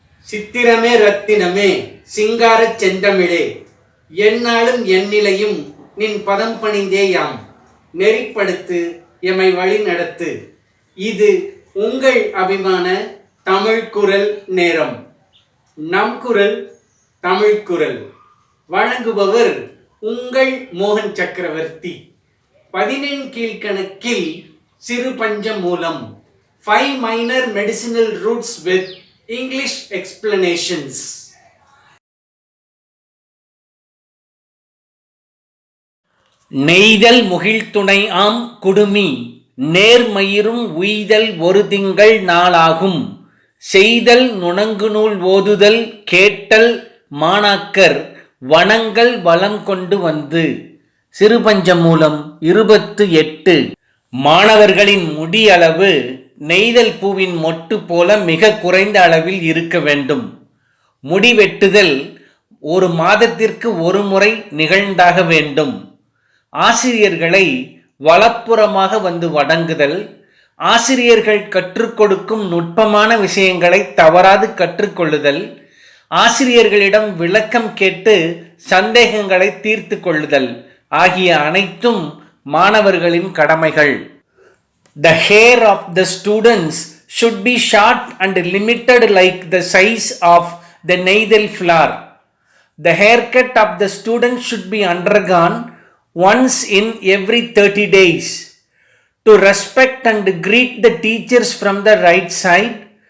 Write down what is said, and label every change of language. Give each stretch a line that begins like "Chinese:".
Tamil: சித்திரமே ரத்தினமே சிங்காரச் செந்தமிழே, எந்நாளும் எந்நிலையும் நின் பதம் பணிந்தேயாம் நெறிப்படுத்து எமை வழி நடத்து. இது உங்கள் அபிமான தமிழ் குரல் நேரம். நம் குரல் தமிழ் குரல். வழங்குபவர் உங்கள் மோகன் சக்கரவர்த்தி. 14 கீழ்கணக்கில் சிறு பஞ்ச மூலம்.
English: 5 minor medicinal roots with English explanations.
Tamil: நெய்தல் முகிழ்துணை ஆம் குடுமி, நேர்மயிரும் உய்தல் ஒரு திங்கள் நாளாகும். செய்தல் நுணங்குநூல் ஓதுதல் கேட்டல் மாணாக்கர் வனங்கள் வளம் கொண்டு வந்து. சிறுபஞ்சமூலம் 28. மாணவர்களின் முடி அளவு நெய்தல் பூவின் மொட்டு போல மிக குறைந்த அளவில் இருக்க வேண்டும். முடி வெட்டுதல் 1 மாதத்திற்கு 1 முறை நிகழ்ந்தாக வேண்டும். ஆசிரியர்களை வலப்புறமாக வந்து வணங்குதல். ஆசிரியர்கள் கற்றுக் கொடுக்கும் நுட்பமான விஷயங்களை தவறாது கற்றுக்கொள்ளுதல். ஆசிரியர்களிடம் விளக்கம் கேட்டு சந்தேகங்களை தீர்த்து கொள்ளுதல் ஆகிய அனைத்தும் மாணவர்களின் கடமைகள்.
English: The hair of the students should be short and limited like the size of the needle flower. The haircut of the students should be undergone once in every 30 days. To respect and greet the teachers from the right side.